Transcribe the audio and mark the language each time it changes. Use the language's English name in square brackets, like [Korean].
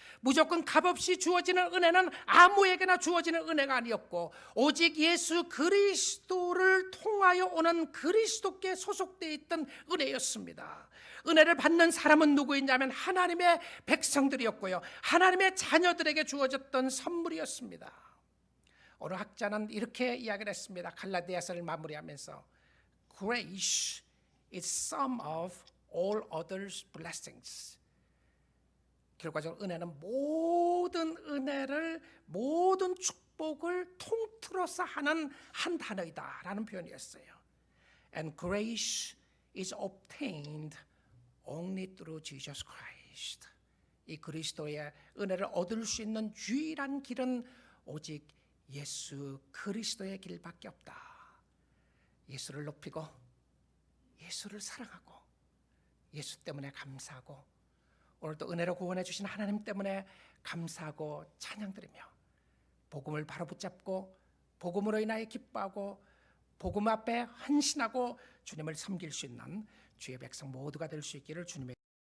[Korean] 무조건 값없이 주어지는 은혜는 아무에게나 주어지는 은혜가 아니었고, 오직 예수 그리스도를 통하여 오는 그리스도께 소속되어 있던 은혜였습니다. 은혜를 받는 사람은 누구였냐면 하나님의 백성들이었고요, 하나님의 자녀들에게 주어졌던 선물이었습니다. 어느 학자는 이렇게 이야기를 했습니다. 갈라디아서를 마무리하면서 [English] Grace is sum of all others blessings. [Korean] 결과적으로 은혜는 모든 은혜를, 모든 축복을 통틀어서 하는 한 단어이다 라는 표현이었어요. [English] And grace is obtained only through Jesus Christ. [Korean] 이 그리스도의 은혜를 얻을 수 있는 유일한 길은 오직 예수 그리스도의 길밖에 없다. 예수를 높이고 예수를 사랑하고 예수 때문에 감사하고 오늘도 은혜로 구원해 주신 하나님 때문에 감사하고 찬양드리며 복음을 바로 붙잡고 복음으로 인하여 기뻐하고 복음 앞에 헌신하고 주님을 섬길 수 있는 주의 백성 모두가 될 수 있기를 주님의